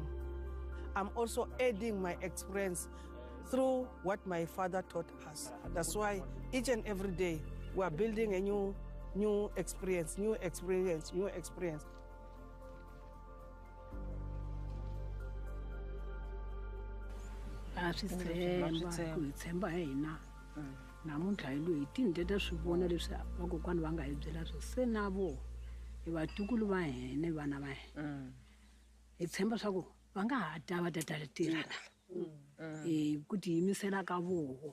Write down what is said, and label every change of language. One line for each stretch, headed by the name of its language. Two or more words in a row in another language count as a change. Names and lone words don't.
English: I'm also adding my experience through what my father taught us. That's why each and every day we are building a new experience, new experience, new experience.
Tsonga: namuntlha hi loyi tinde ta swi vona leswi vakokwani va nga hi byela swo se na vo hi vatukulu va hene vana va hina hi tshemba swa ku va nga ha ta va ta tirhana ku tiyimisela ka voho